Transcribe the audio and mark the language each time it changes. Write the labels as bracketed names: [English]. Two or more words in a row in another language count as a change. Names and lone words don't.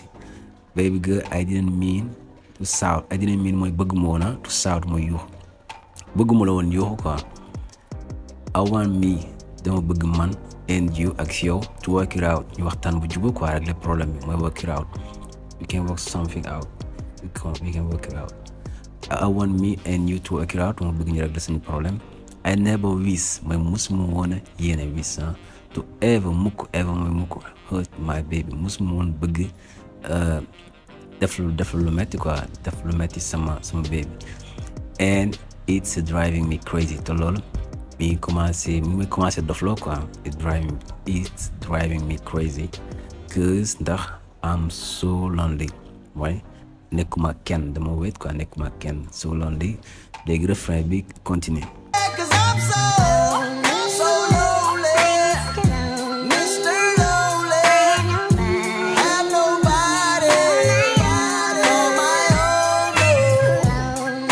[English] baby girl I didn't mean to shout. [Wolof] mooy bëgg ma woon [English] to shout [Wolof] mooy yuuxu bëgguma la woon yuuxu quoi. [English] I want me [Wolof] dama bëgg man [English] and you [Wolof] ak yow [English] to work it out [Wolof] ñu waxtaan bu jubóo quoi rek [French] le problème [Wolof] bi mooy [English] work it out. we can work something out. we can work it out. I want me and you to work it out. [Wolof] ma bëgg ñu rek la suñu problème. [English] I never wish [Wolof] mooy musuma woon a yéene [English] wish to ever mukk hurt my baby. [Wolof] musuma woon bëgg def lu metti quoi def lu metti sama baby. [English] and it's driving me crazy [Wolof] te loolu mi ngi commencé dofloo quoi. [English] it's driving me crazy cause ndax I'm so lonely [Wolof] mooy nekkuma kenn dama wéet quoi nekkuma kenn [English] so lonely. [Wolof] léegi refrain bi continue. [English] Cause I'm so lonely, Mr. Lonely. Have nobody on my own girl.